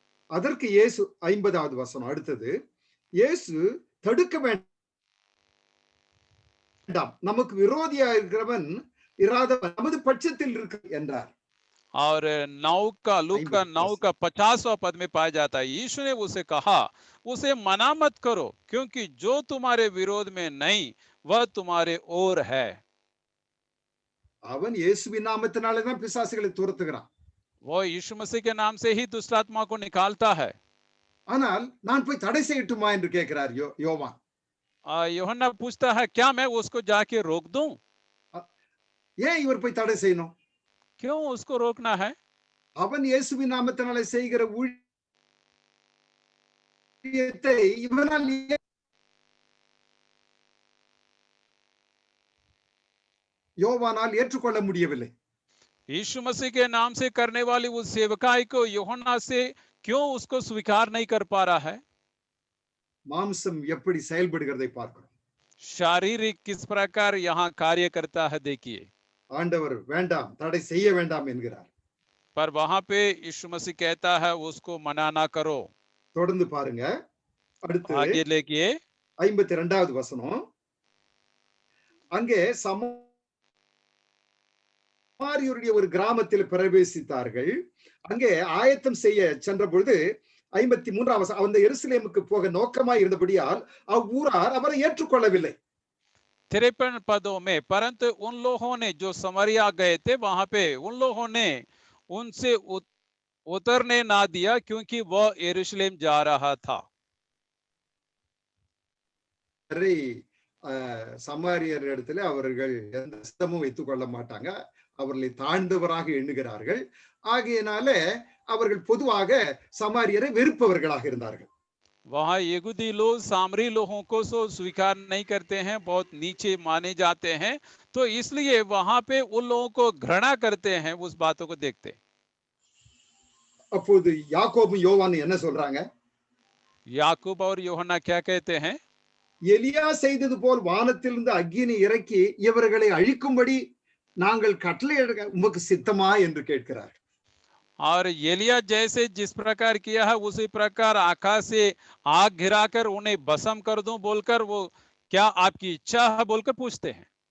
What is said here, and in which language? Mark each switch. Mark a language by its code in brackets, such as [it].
[ta] அதற்கு இயேசு 50வது வசனம் அடுத்தது, இயேசு தடுக்க வேண்டாம், நமக்கு விரோதியா இருக்கிறவன் இராதவன் நமது பட்சத்தில் இருக்கு என்றார். [hi] और 9 का लूका 9 का 50वां पद में पाया जाता है, यीशु ने उसे कहा, उसे मना मत करो, क्योंकि जो तुम्हारे विरोध में नहीं वह तुम्हारे ओर है. [ta] அவன் இயேசுவின் நாமத்தினாலே தான் பிசாசுகளை துரத்துகிறான். [hi] वो यीशु मसीह के नाम से ही दुष्ट आत्मा को निकालता है. [ta] ஆனால் நான் போய் தடை செய்யட்டுமா என்று கேட்கிறார் யோவான். [hi] யோहन्ना पूछता है, क्या मैं उसको जाके रोक दूं? [ta] ஏன் இவர் போய் தடை செய்யணும்? [hi] क्यों उसको रोकना है? [ta] அவன் இயேசுவின் நாமத்தினாலே செய்கிற ஊழியத்தை இவனால் யோவானால் ஏற்றுக்கொள்ள முடியவில்லை. [hi] यीशु मसीह के नाम से करने वाली उस सेवकाई को யோहन्ना से क्यों उसको स्वीकार नहीं कर पा रहा है? [ta] மாம்சம் எப்படி செயல்படுகிறதை பார்க்கிறோம். [hi] शारीरिक किस प्रकार यहाँ कार्य करता है देखिए. [ta] ஆண்டவர் வேண்டாம், தடை செய்ய வேண்டாம் என்கிறார். [hi] पर वहां पे यीशु मसीह कहता है उसको मना ना करो. [ta] தொடர்ந்து பாருங்க. அடுத்து [hi] आगे लेकिए [ta] 52வது வசனம். அங்கே சமாரியருடைய ஒரு கிராமத்தில் பிரவேசித்தார்கள். அங்கே ஆயத்தம் செய்ய சென்ற பொழுது 53ஆம் வசனம், அந்த எருசலேமுக்கு போக நோக்கமாய் இருந்தபடியால் அவ்வூரார் அவரை ஏற்றுக்கொள்ளவில்லை. [hi] 53 पदों में, परंतु उन लोगों ने जो समरिया गए थे वहां पे उन लोगों ने उनसे उतरने ना दिया, क्योंकि वह यरूशलेम जा रहा था. [ta] சமாரியர் இடத்துல அவர்கள் எந்த சித்தமும் வைத்துக் கொள்ள மாட்டாங்க, அவர்களை தாழ்ந்தவராக எண்ணுகிறார்கள். ஆகையினால அவர்கள் பொதுவாக சமாரியரை வெறுப்பவர்களாக இருந்தார்கள். [hi] वहां यहूदी लोग सामरी लोगों को स्वीकार नहीं करते हैं, बहुत नीचे माने जाते हैं, तो इसलिए वहां पे उन लोगों को घृणा करते हैं, उस बातों को देखते हैं. [ta] அப்போது யாக்கோபும் யோவானும் என்ன சொல்றாங்க? [hi] याकूब और யோहन्ना क्या कहते हैं? [ta] எலியா செய்தது போல் வானத்திலிருந்து அக்கினி இறக்கி இவர்களை அழிக்கும்படி நாங்கள் கட்டளையிட உமக்கு சித்தமா என்று கேட்கிறார். [hi] और एलिया जैसे जिस प्रकार किया है उसी प्रकार आकाश से आग गिराकर उन्हें भस्म कर दूं बोलकर वो क्या आपकी इच्छा है बोलकर पूछते हैं.